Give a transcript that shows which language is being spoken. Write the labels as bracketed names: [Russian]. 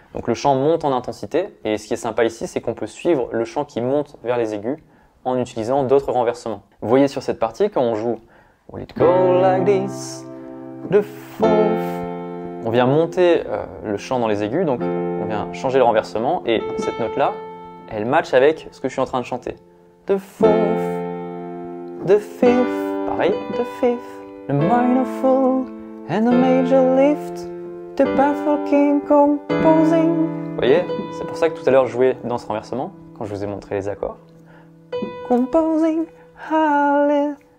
[French] Donc le chant monte en intensité, et ce qui est sympa ici, c'est qu'on peut suivre le chant qui monte vers les aigus en utilisant d'autres renversements. Vous voyez sur cette partie, quand on joue [English] Will it go like this, the fourth, [French] on vient monter le chant dans les aigus, donc on vient changer le renversement, et cette note-là, elle match avec ce que je suis en train de chanter. [English] The fourth, the fifth, [French] pareil, [English] the fifth, the minor fall and the major lift, the baffled king composing. [French] Vous voyez, c'est pour ça que tout à l'heure je jouais dans ce renversement, quand je vous ai montré les accords. [English] Composing, hallelujah.